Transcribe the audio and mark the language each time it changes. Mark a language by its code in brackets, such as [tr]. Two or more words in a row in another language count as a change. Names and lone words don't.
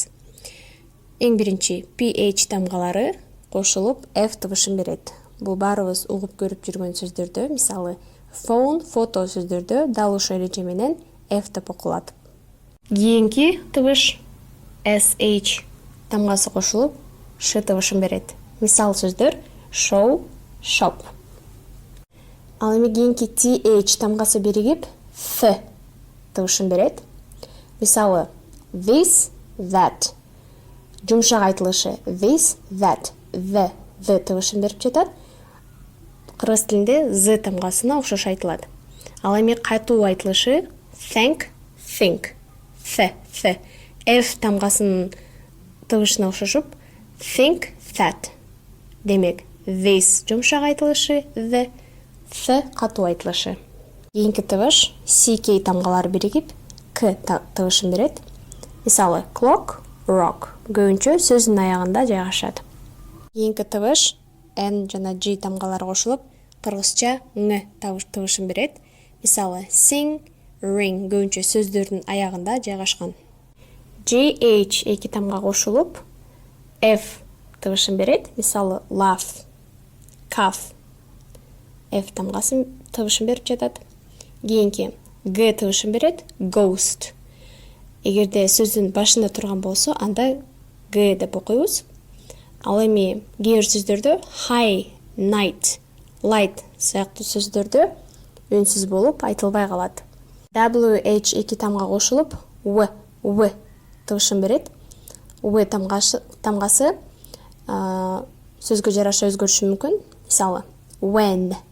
[ky] Эң биринчи ph тамгалары кошулуп f табышын берет. Бул баарыбыз угуп көрүп жүргөн сөздөрдө, мисалы, phone, фото сөздөрдө дал ошол эреже менен f деп окулат. Кийинки табыш sh тамгасы кошулуп ш табышын берет. Мисал сөздөр [en] show, shop. [ky] Ал эми кийинки th тамгасы биригип th табышын берет. Мисалы, [en] this, that. [ky] Жумшак айтылышы [en] this, that. [ky] The табышын берип жатат. Кыргыз тилинде z тамгасына окшош айтылат. Ал эми кайтуу айтылышы [en] thank, think. Th. [ky] F тамгасынын табышына окшошуп [en] think, that. [ky] Демек, this жумшак айтылышы the катуу айтылышы. Кийинки табыш ck тамгалары биригип k табышын берет. Мисалы, [en] clock, rock. [ky] Көбүнчө сөздүн аягында жайгашат. Кийинки табыш n жана g тамгалары кошулуп кыргызча ң табышын берет. Мисалы, [en] sing, ring. [ky] Көбүнчө сөздөрдүн аягында жайгашкан. gh эки тамга кошулуп f табышын берет. Мисалы, [en] laugh, cough. [ky] F тамгасын табышын берип жатат. Кийинки г табышын берет. [en] Ghost. [ky] Эгерде сөздүн башында турган болсо, анда г деп окуйбуз. Ал эми кээ бир сөздөрдө [en] high, night, light [ky] сыяктуу сөздөрдө үнсүз болуп айтылбай калат. wh эки тамга кошулуп w табышын берет. W тамгасы сөзгө жараша өзгөрүшү мүмкүн. Мисалы, when.